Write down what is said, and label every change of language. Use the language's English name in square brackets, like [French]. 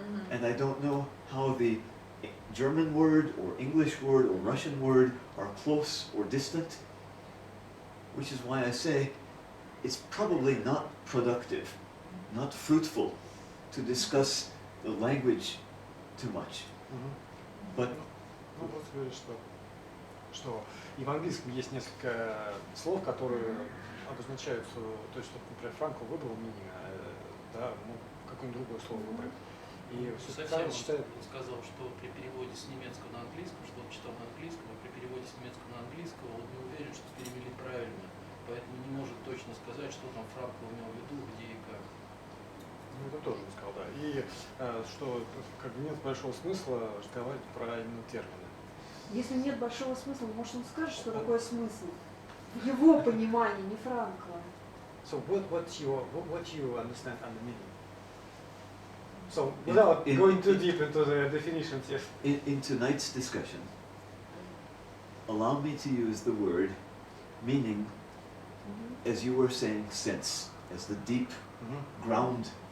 [English] And I don't know how the German word or English word or Russian word are close or distant, which is why I say it's probably not productive, not fruitful to discuss the language too much. But [Russian] Ну, вот говоришь, что и в английском есть несколько слов, которые обозначают, то есть, например, Франкл выбрал meaning, да, мог какое-нибудь другое слово выбрать. И Совсем считает... он сказал, что при переводе с немецкого на английский, что он читал на английском, а при переводе с немецкого на английского он не уверен, что перевели правильно, поэтому не может точно сказать, что там Франкл имел в виду, где и как. Ну, это тоже он сказал, да. И что как бы нет большого смысла разговаривать про именно термины. Если нет большого смысла, может он скажет, что такое смысл? В его понимании, не Франкла. [English] So what you understand under meaning? So without going too deep into the definitions, yes. in tonight's discussion, allow me to use the word meaning, as you were saying, sense, as the deep ground.